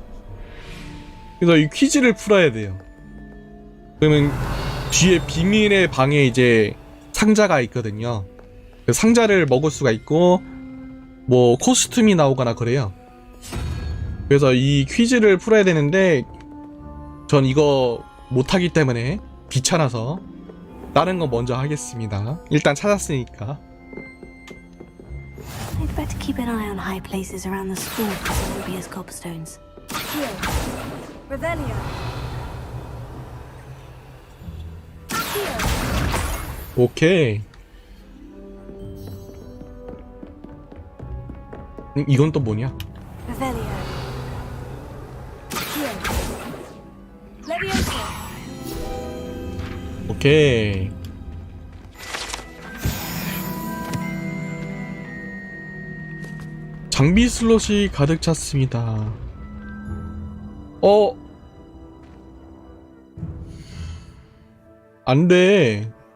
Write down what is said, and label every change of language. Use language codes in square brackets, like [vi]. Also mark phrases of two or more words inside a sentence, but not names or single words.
[ko] 그래서 이 퀴즈를 풀어야 돼요. 그러면 뒤에 비밀의 방에 이제 상자가 있거든요. 그 상자를 먹을 수가 있고 뭐 코스튬이 나오거나 그래요. 그래서 이 퀴즈를 풀어야 되는데 전 이거 못하기 때문에 귀찮아서 다른 거 먼저 하겠습니다. 일단 찾았으니까. [en] I'd better keep an eye on high places around the school for Zenobbia's cobstones. Here. Revelio. [ko] 오케이. 이건 또 뭐냐? [en] Revelio. Here. [ko] Leviosa. 오케이. 장비 슬롯이 가득 찼습니다. 안 돼.